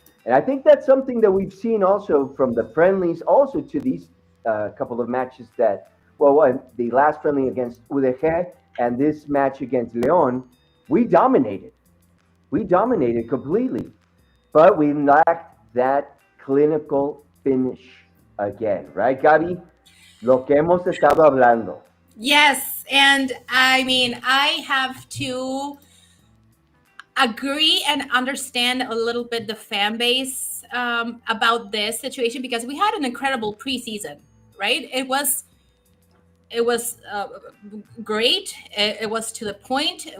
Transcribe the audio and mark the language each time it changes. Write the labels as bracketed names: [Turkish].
[English] And I think that's something that we've seen also from the friendlies, also to these couple of matches the last friendly against UDG and this match against León, we dominated. We dominated completely, but we lacked that clinical finish again, right, Gabi? [Spanish] Lo que hemos estado hablando. [English] Yes, and I mean, I have to agree and understand a little bit the fan base about this situation, because we had an incredible preseason, right? It was great. It was to the point.